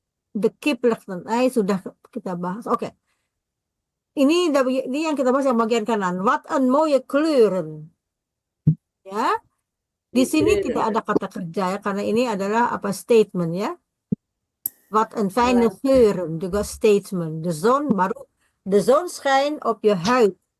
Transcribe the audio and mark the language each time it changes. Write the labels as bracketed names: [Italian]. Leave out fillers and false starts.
[Dutch] De kip legt een ei, [Indonesian] sudah kita bahas. Oke. Ini yang kita bahas yang bagian kanan. [Dutch] Wat een mooie kleuren. [Indonesian] Ya. Di sini tidak ada kata kerja ya, karena ini adalah statement ya. [Dutch] Wat een fijne kleuren, juga statement. De zon schijnt op je huid.